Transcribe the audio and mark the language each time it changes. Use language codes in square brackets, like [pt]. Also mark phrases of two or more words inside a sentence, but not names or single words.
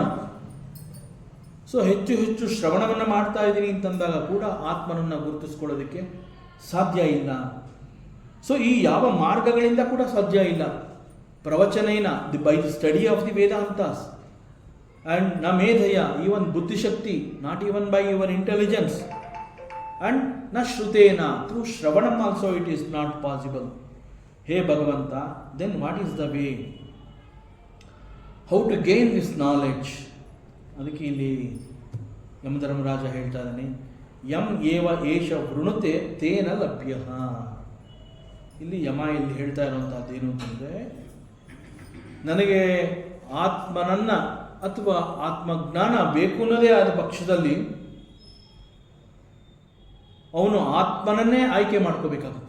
[kn] ಸೊ ಹೆಚ್ಚು ಹೆಚ್ಚು ಶ್ರವಣವನ್ನು ಮಾಡ್ತಾ ಇದ್ದೀನಿ ಅಂತಂದಾಗ ಕೂಡ ಆತ್ಮನನ್ನು ಗುರುತಿಸ್ಕೊಳ್ಳೋದಕ್ಕೆ ಸಾಧ್ಯ ಇಲ್ಲ. ಸೊ ಈ ಯಾವ ಮಾರ್ಗಗಳಿಂದ ಕೂಡ ಸಾಧ್ಯ ಇಲ್ಲ. [en] pravachanena by the study of the Vedantas, and [sa] ನ ಮೇಧಯ, [en] even buddhishakti, not even by your intelligence, and [sa] ನ ಶ್ರುತೇನ, [en] through shravanam also it is not possible. [kn] ಹೇ ಭಗವಂತ, [en] then what is the way? how to gain this knowledge? [kn] ಅದಕ್ಕೆ ಇಲ್ಲಿ ಯಮಧರ್ಮರಾಜ ಹೇಳ್ತಾ ಇದ್ದಾನೆ, [sa] ಯಂ ಏವ ಏಷ ವೃಣುತೆ ತೇನ ಲಭ್ಯ. [kn] ಇಲ್ಲಿ ಯಮ ಇಲ್ಲಿ ಹೇಳ್ತಾ ಇರುವಂತಹದ್ದು ಏನು ಅಂತಂದರೆ, ನನಗೆ ಆತ್ಮನನ್ನ ಅಥವಾ ಆತ್ಮಜ್ಞಾನ ಬೇಕು ಅನ್ನೋದೇ ಆದ ಪಕ್ಷದಲ್ಲಿ ಅವನು ಆತ್ಮನನ್ನೇ ಆಯ್ಕೆ ಮಾಡ್ಕೋಬೇಕಾಗುತ್ತೆ.